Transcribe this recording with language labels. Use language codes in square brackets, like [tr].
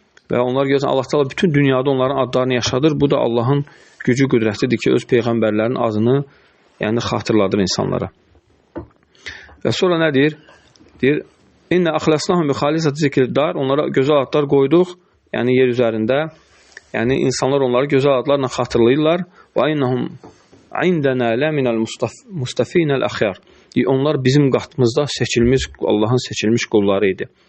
[az] Və onlar görürsən, Allah Teala bütün dünyada onların adlarını yaşadır. Bu da Allahın gücü, qüdrətidir ki, öz peyğəmbərlərin adını yəni xatırladır insanlara. Və sonra nə deyir? Deyir, [ar] İnnə əxləsnəhum bi xalisəti zikriddar. [az] Onlara gözəl adlar qoyduq, yəni yer üzərində. Yəni insanlar onları gözəl adlarla xatırlayırlar. Və [ar] innəhum indənə ləminəl mustafinəl əxyar. [az] Onlar bizim qatımızda seçilmiş, Allahın seçilmiş qulları idi.